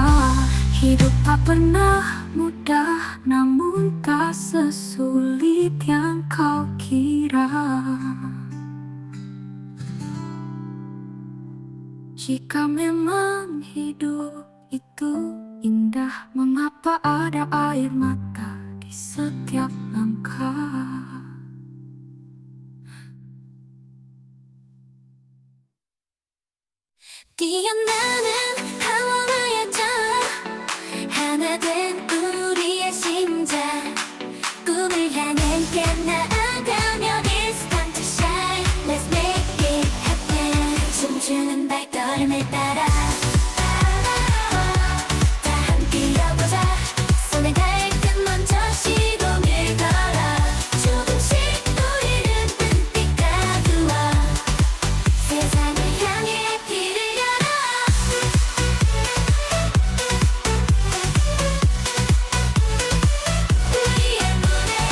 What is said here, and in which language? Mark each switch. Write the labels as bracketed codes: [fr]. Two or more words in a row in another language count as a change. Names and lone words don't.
[id] Hidup tak pernah mudah, namun tak sesulit yang kau kira. Jika memang hidup itu indah, mengapa ada air mata di setiap langkah? [ko] 뛰어나는 하와이의 저 하나 된 우리의 심장 꿈을 향해 함께 나아가며 [en] It's time to shine Let's make it happen [ko] 춤추는 발걸음을 따라 다 함께 뛰어보자 손에 닿을 듯 먼저 시동을 걸어 조금씩 보이는 눈빛 가두어 세상을 향해 길을 열어 우리의 무대